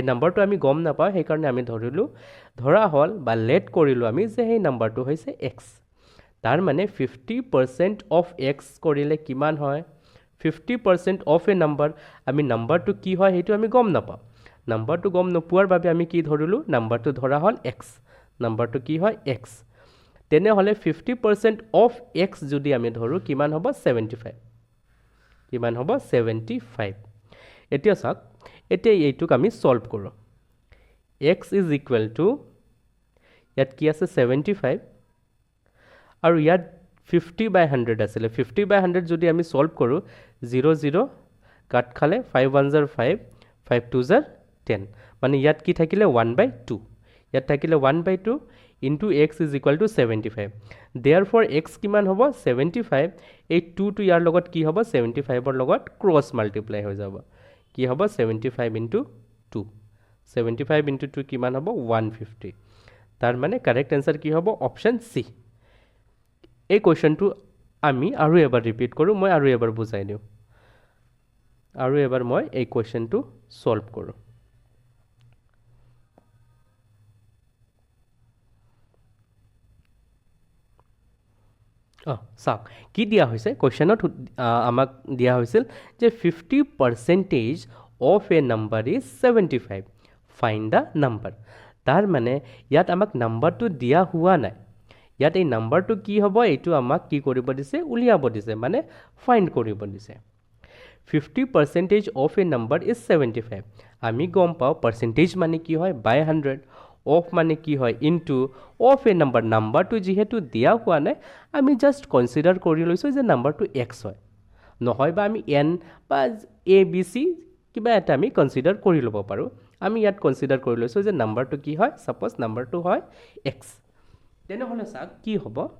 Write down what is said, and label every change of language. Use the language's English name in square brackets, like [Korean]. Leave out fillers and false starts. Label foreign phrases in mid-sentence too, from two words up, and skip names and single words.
[Assamese] নাম্বাৰটো আমি গম নাপাওঁ সেই কাৰণে আমি ধৰা হল বা লেট কৰিলো আমি যে এই নাম্বাৰটো হৈছে x তাৰ মানে [English] 50% of x [Assamese] কৰিলে কিমান হয় [English] 50% of a number [Assamese] আমি নাম্বাৰটো কি হয় হেতু আমি গম নাপাওঁ নাম্বাৰটো গম নোপোৱাৰ বাবে আমি কি ধৰিলো নাম্বাৰটো ধৰা হল x নাম্বাৰটো কি হয় x তেনে হলে [English] 50% of x [Assamese] যদি আমি ধৰো কিমান হ'ব 75 কিমান হ'ব 75 এতিয়া চাওক এতিয়া এইটোক আমি সলভ কৰো [English] x is equal to [Assamese] ইয়াত কি আছে 75 আৰু ইয়াত [English] 50 by 100 [Assamese] আছিল [English] 50 by 100 [Assamese] যদি আমি সলভ কৰো 0 0 কাট খালে 5 1 jar 5 5 2 jar 10 মানে ইয়াত কি থাকিলে [English] 1 by 2 [Assamese] ইয়াত থাকিলে [English] 1 by 2 into x is equal to 75 therefore x [Assamese] কিমান হ'ব 75 এই 2 to ইয়াৰ লগত কি হ'ব 75 ৰ লগত [English] cross multiply [Assamese] হৈ যাব কি হ'ব [English] 75 into 2 75 into 2 [Assamese] কিমান হ'ব 150 তাৰ মানে [English] correct answer [Assamese] কি হ'ব [English] option C [Assamese] এই কোয়েশ্চনটো আমি আৰু এবাৰ ৰিপিট কৰো মই আৰু এবাৰ বুজাই দিও আৰু এবাৰ মই এই কোয়েশ্চনটো সলভ কৰো চাওক কি দিয়া হৈছে কোয়েশ্চনত আমাক দিয়া হৈছিল যে [English] 50% of a number is 75 find the number [Assamese] তাৰ মানে ইয়াত আমাক নাম্বাৰটো দিয়া হোৱা নাই ইয়াত এই নাম্বাৰটো কি হ'ব এইটো আমাক কি কৰিব দিছে উলিয়াব দিছে মানে ফাইন্ড কৰিব দিছে [English] 50% of a number is 75 [Assamese] আমি গম পাও পার্সেন্টেজ মানে কি হয় [English] by 100 [Assamese] অফ মানে কি হয় ইনটু [English] of a number [Assamese] নাম্বাৰটো যেহেতু দিয়া হোৱা নাই আমি জাস্ট কনসিডাৰ কৰি লৈছো যে নাম্বাৰটো x হয় নহয় বা আমি n বা a b c কিবা এটা আমি কনসিডাৰ কৰি ল'ব পাৰো আমি ইয়াত কনসিডাৰ কৰি লৈছো যে নাম্বাৰটো কি হয় সাপোজ নাম্বাৰটো হয় x তেনেহলে চাওক কি হ'ব